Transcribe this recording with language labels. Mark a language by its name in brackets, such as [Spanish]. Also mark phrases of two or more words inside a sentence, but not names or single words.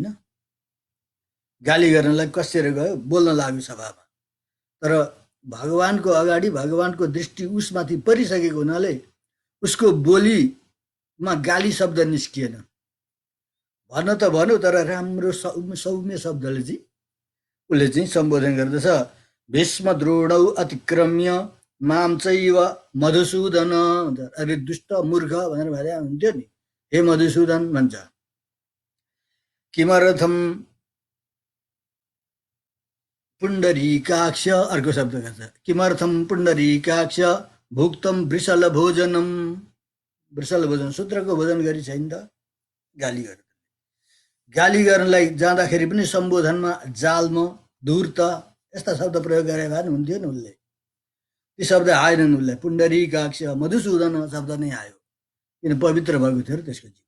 [Nepali] गाली गर्नलाई कसेर गयो, बोल्न लाग्यो सभामा। तर भगवानको अगाडि भगवानको दृष्टि उसमाथि परिसकेको हुनाले उसको बोलीमा गाली शब्द निस्किएन। भन्न त भन्यो, तर राम्रो सौम्य शब्दले चाहिँ उसले चाहिँ सम्बोधन गर्दछ। [Sanskrit] भीष्म द्रोणौ अतिक्रम्य माम चैव मधुसूदन। [Nepali] अरे दुष्ट मूर्ख भनेर भने हुन्थ्यो नि, हे मधुसूदन भन्छ। [Sanskrit] किमर्थम पुण्डरीकाक्ष, [Nepali] अर्को शब्द गर्छ। [Sanskrit] किमर्थम पुण्डरीकाक्ष भुक्तम वृषल भोजनम। वृषल भोजन, [Nepali] सूत्रको भोजन गरी छैन त। गाली गर्नु, गाली गर्नलाई जाँदाखेरि पनि सम्बोधनमा जाल्म, धूर्त यस्ता शब्द प्रयोग गरे भए पनि हुन्थ्यो नि। उसले ती शब्द आएनन्। उसलाई पुण्डरीकाक्ष मधुसूदन शब्द नै आयो, किन पवित्र भएको थियो र त्यसको जीवन।